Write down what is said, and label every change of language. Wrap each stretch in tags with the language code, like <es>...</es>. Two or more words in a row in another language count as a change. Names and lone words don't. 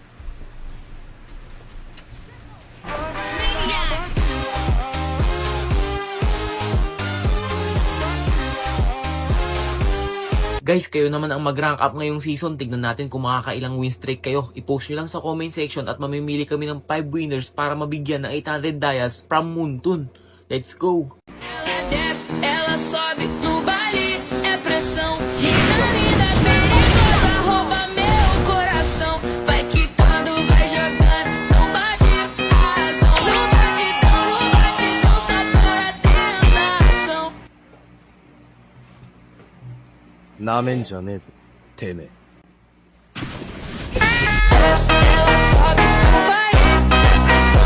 <tl>Guys, kayo naman ang mag-rank up ngayong season. Tignan natin kung makakailang</tl> <en>win streak</en> <tl>kayo. I-post nyo lang sa</tl> <en>comment section</en> <tl>at mamimili kami ng 5 winners para mabigyan ng 800 dias from Moonton.</tl> <en>Let's go!</en> <pt>Ela desce, ela sobe no baile, é pressão. Linda, linda, perigosa, rouba meu coração. Vai quicando, vai jogando, não bate a razão. No batidão, só para tentação.</pt> <ja>なめんじゃねえぞてめえ</ja> <pt>Desce, ela sobe no baile, é pressão.</pt>